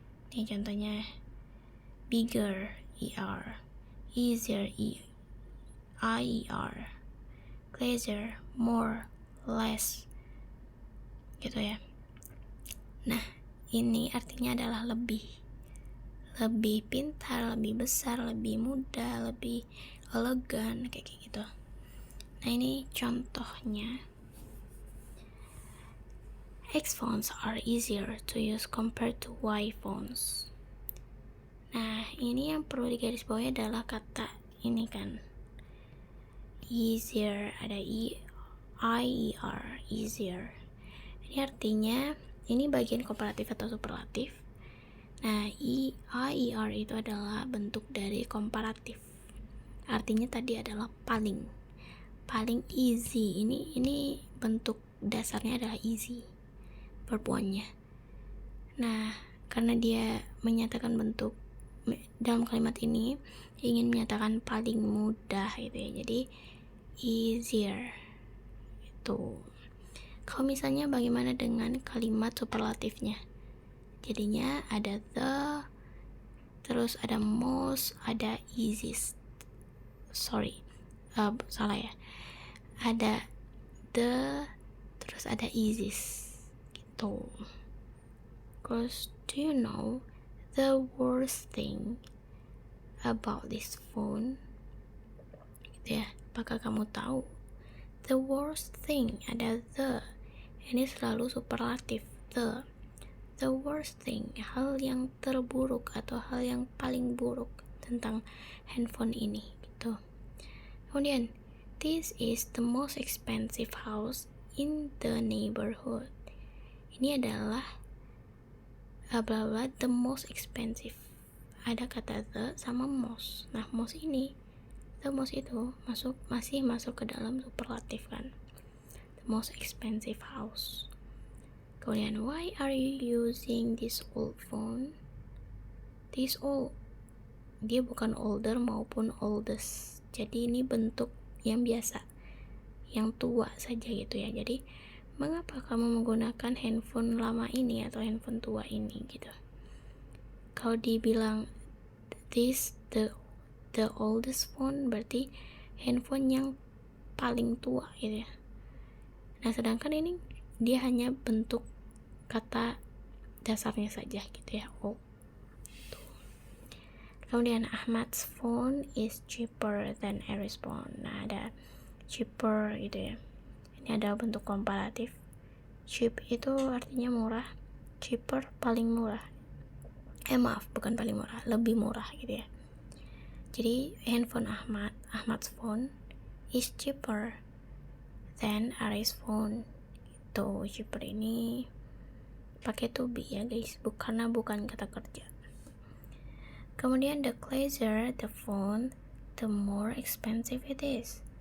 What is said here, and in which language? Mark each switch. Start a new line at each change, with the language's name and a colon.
Indonesian: Nih contohnya, bigger er, easier ier, pleasure, more, less gitu ya. Nah, ini artinya adalah lebih pintar, lebih besar, lebih mudah, lebih elegan kayak gitu. Nah, ini contohnya.
English: X phones are easier to use compared to Y phones.
Indonesian: Nah, ini yang perlu digarisbawahi adalah kata ini kan, easier, ada ier, easier. Ini artinya ini bagian komparatif atau superlatif. Nah, ier itu adalah bentuk dari komparatif. Artinya tadi adalah paling easy. Ini bentuk dasarnya adalah easy, verb one-nya. Nah, karena dia menyatakan bentuk dalam kalimat ini ingin menyatakan paling mudah gitu ya, jadi easier itu. Kalau misalnya bagaimana dengan kalimat superlatifnya, jadinya ada the, terus ada most, ada easiest, salah ya, ada the, terus ada easiest gitu.
English: Cause do you know the worst thing about this phone?
Indonesian: Gitu ya, apakah kamu tahu? The worst thing, ada the, ini selalu superlatif,
English: the worst thing,
Indonesian: hal yang terburuk atau hal yang paling buruk tentang handphone ini gitu. Kemudian,
English: this is the most expensive house in the neighborhood.
Indonesian: Ini adalah bla bla,
English: the most expensive.
Indonesian: Ada kata the sama most. Nah, most ini, the most itu masih masuk ke dalam superlatif kan.
English: The most expensive house.
Indonesian: Kemudian,
English: why are you using this old phone?
Indonesian: This old, dia bukan older maupun oldest. Jadi ini bentuk yang biasa, yang tua saja gitu ya. Jadi mengapa kamu menggunakan handphone lama ini atau handphone tua ini gitu. Kalau dibilang
English: this the oldest phone,
Indonesian: berarti handphone yang paling tua gitu ya. Nah, sedangkan ini dia hanya bentuk kata dasarnya saja gitu ya, old.
English: Kemudian Ahmad's phone is cheaper than Aries phone.
Indonesian: Nah, ada cheaper gitu ya. Ini ada bentuk komparatif. Cheap itu artinya murah, cheaper paling murah. Bukan paling murah, lebih murah gitu ya. Jadi handphone
English: Ahmad's phone is cheaper than Aries phone.
Indonesian: Itu cheaper ini pakai to be ya guys, karena bukan kata kerja.
English: Kemudian the closer the phone, the more expensive it is.